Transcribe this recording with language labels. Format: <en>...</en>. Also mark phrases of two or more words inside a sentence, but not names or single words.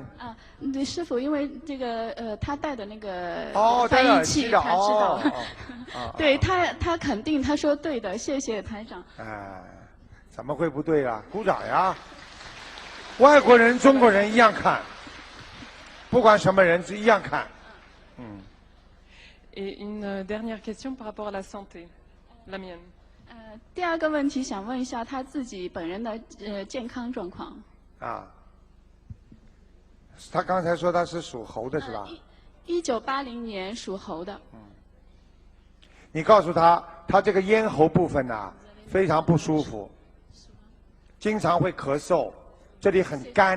<zh>对，师父，因为这个他带的那个戴翻译器，的他知道。对哦他肯定，他说对的，谢谢台长。哎，怎么会不对啊？鼓掌呀！外国人、中国人一样看，不管什么人是一样看。</zh> <fr>Et une dernière question par rapport à la santé, la mienne.</fr> <zh>第二个问题想问一下他自己本人的健康状况。他刚才说他是属猴的是吧？1980年属猴的。你告诉他，他这个咽喉部分呢、非常不舒服，经常会咳嗽，这里很干。</zh>